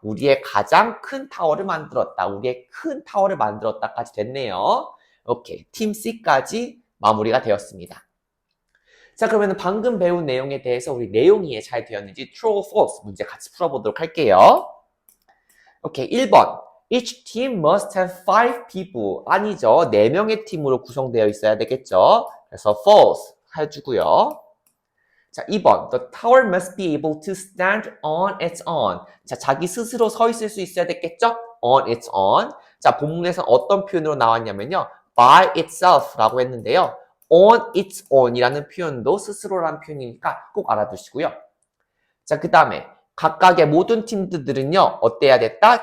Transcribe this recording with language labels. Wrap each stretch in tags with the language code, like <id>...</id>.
<ko>우리의 가장 큰 타워를 만들었다. 우리의 큰 타워를 만들었다까지 됐네요. 오케이. 팀 C까지 마무리가 되었습니다. 자, 그러면 방금 배운 내용에 대해서 우리 내용이 이해 잘 되었는지</ko> <en>true or false</en> <ko>문제 같이 풀어보도록 할게요. 오케이, 1번.</ko> <en>Each team must have 5 people.</en> <ko>아니죠. 4명의 팀으로 구성되어 있어야 되겠죠. 그래서 false 해주고요. 자, 2번.</ko> <en>The tower must be able to stand on its own.</en> <ko>자, 자기 스스로 서 있을 수 있어야 되겠죠?</ko> <en>On its own.</en> <ko>자, 본문에서 어떤 표현으로 나왔냐면요.</ko> <en>by itself</en> <ko>라고 했는데요.</ko> <en>on its own</en> <ko>이라는 표현도 스스로라는 표현이니까 꼭 알아두시고요. 자, 그 다음에 각각의 모든 팀들은요. 어때야 됐다?</ko>